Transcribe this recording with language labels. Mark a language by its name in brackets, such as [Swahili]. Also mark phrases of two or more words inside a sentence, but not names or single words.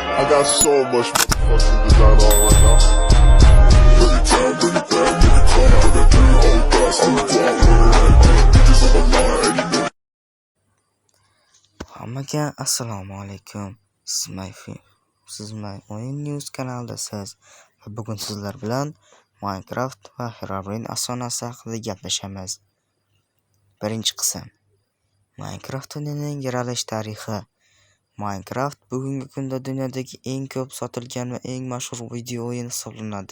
[English] got so much motherfucking design on right now. Every time, bring it back, nigga, come out, got 3 whole thoughts, I'm the block, bitches on my line, and you know. [Uzbek] Hammaga assalomu alaykum. Siz my o'yin news kanalidasiz va bugun sizlar bilan Minecraft va Herobrine afsonasi haqida gaplashamiz. Birinchi qism. Minecraft o'yinining yaralish tarixi. Minecraft bugungi kunda dunyodagi eng ko'p sotilgan va eng mashhur video o'yin hisoblanadi.